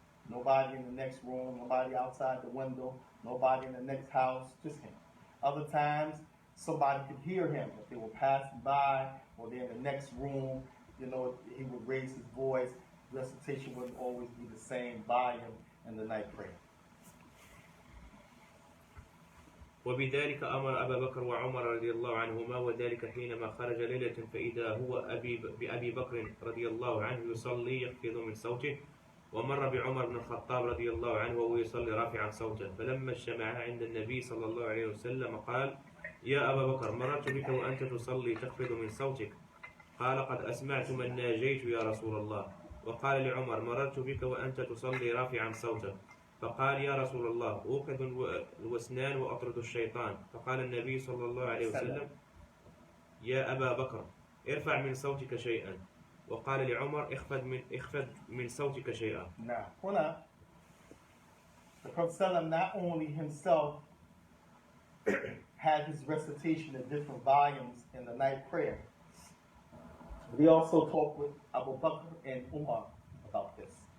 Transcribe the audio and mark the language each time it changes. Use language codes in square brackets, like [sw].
[en] Nobody in the next room, nobody outside the window, nobody in the next house, just him. Other times, somebody could hear him if they were passing by or they're in the next room. You know, he would raise his voice. Recitation wouldn't always be the same volume in the night prayer. [ar] وبذلك أمر أبا بكر وعمر رضي الله عنهما وذلك حينما خرج ليلة فإذا هو بأبي بكر رضي الله عنه يصلي يخفض من صوته ومر بعمر بن الخطاب رضي الله عنه وهو يصلي رافعا صوته فلما اجتمعا عند النبي صلى الله عليه وسلم قال يا أبا بكر مررت بك وأنت تصلي تخفض من صوتك قال قد أسمعت من ناجيت يا رسول الله وقال لعمر مررت بك وأنت تصلي رافعا صوتك فقال يا رسول الله أوقظ الوسنان وأطرد الشيطان فقال النبي صلى الله عليه وسلم يا أبا بكر ارفع من صوتك شيئا وقال لعمر اخفض من صوتك شيئا. [en] Now, hold on. The Prophet not only himself had his recitation in different volumes in the night prayer, but he also talked with Abu Bakr and Umar about this.